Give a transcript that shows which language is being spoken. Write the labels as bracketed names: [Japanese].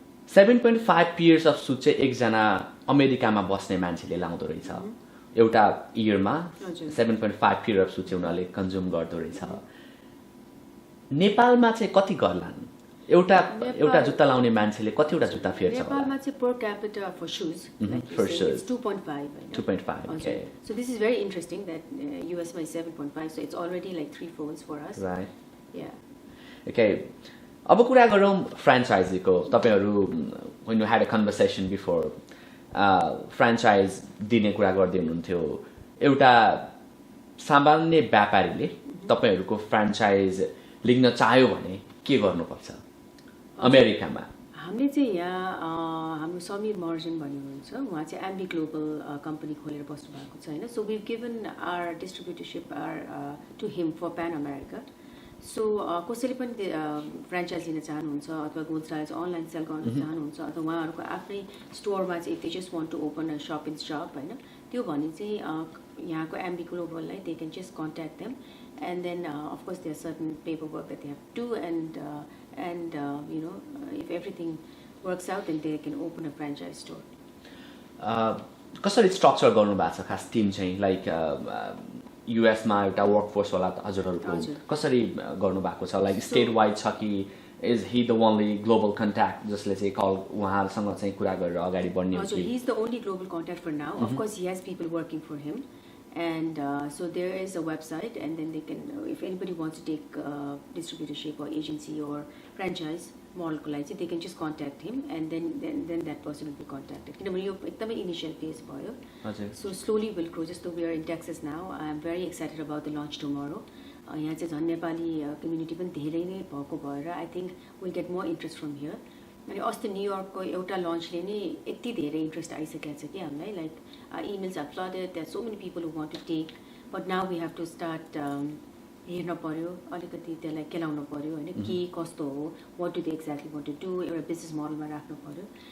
[Nepali] 7.5 pairs of shoes चाहिँ एकजना अमेरिकामा बस्ने मान्छेले लाउँदो रहेछ एउटा इयरमा. 7.5 पेयर अफ सुज चाहिँ उनीहरूले कन्ज्युम गर्दो रहेछ. नेपालमा चाहिँ कति गर्लान्? एउटा जुत्ता लाउने मान्छेले कतिवटा जुत्ता फेर्छ? नेपालमा चाहिँ [English] Per capita for shoes it's 2.5. Okay. So this is very interesting that US is 7.5, so it's already like 3 folds for us. Right. Yeah. Okay. [Nepali] अब कुरा गरौँ फ्रेन्चाइजीको. तपाईँहरू [English] when you had a conversation before [Nepali] franchise दिने कुरा गर्दै हुनुहुन्थ्यो. एउटा सामान्य व्यापारीले तपाईँहरूको फ्रेन्चाइज लिन चाह्यो भने के गर्नुपर्छ अमेरिकामा? हामीले चाहिँ यहाँ हाम्रो समीर महर्जन भन्ने हुनुहुन्छ, उहाँ चाहिँ एम्बी ग्लोबल कम्पनी खोलेर बस्नु भएको छ होइन. [English] So we've given our distributorship to him for pan America. [Nepali] So कसैले पनि फ्रेन्चाइज लिन चाहनुहुन्छ अथवा गोल्ड स्टार चाहिँ अनलाइन सेल गर्न चाहनुहुन्छ अथवा उहाँहरूको आफ्नै स्टोरमा चाहिँ [English] if they just want to open a shop in shop [Nepali] होइन, त्यो भने चाहिँ यहाँको Aamby ग्लोबललाई [English] They can just contact them. And then, of course, there are certain paperwork that they have to do, and you know, if everything works out, then they can open a franchise store. [Nepali] कसरी structure गर्नु भएको छ खास team चाहिँ? Like युएसमा एउटा workforce होला हजुरहरूको, कसरी गर्नु भएको छ? लाइक [English] state wide [Nepali] छ कि [English] is he the only global contact [Nepali] जसले चाहिँ कल उहाँहरूसँग चाहिँ कुरा गरेर अगाडि बढ्ने हो [English] So [Nepali] कि [English] he's the only global contact for now. Of course, he has people working for him, and so there is a website, and then they can, if anybody wants to take distributorship or agency or franchise model [Nepali] को लागि चाहिँ [English] they can just contact him, and then that person will be contacted. [Nepali] किनभने यो एकदमै [English] initial phase [Nepali] भयो. हजुर [English] So slowly we'll grow. Just though we are in Texas now, I am very excited about the launch tomorrow. [Nepali] यहाँ चाहिँ झन् Nepali community पनि धेरै नै भएको भएर [English] I think will get more interest from here. [Nepali] अनि अस्ति न्युयोर्कको एउटा लन्चले नै यति धेरै इन्ट्रेस्ट आइसकेको छ कि हामीलाई [English] like emails are flooded, there so many people who want to take, but now we have to start [Nepali] हेर्न पऱ्यो, अलिकति त्यसलाई केलाउनु पऱ्यो होइन, के कस्तो हो, [English] what do they exactly want to do, [Nepali] एउटा बिजनेस मोडलमा राख्नु पऱ्यो.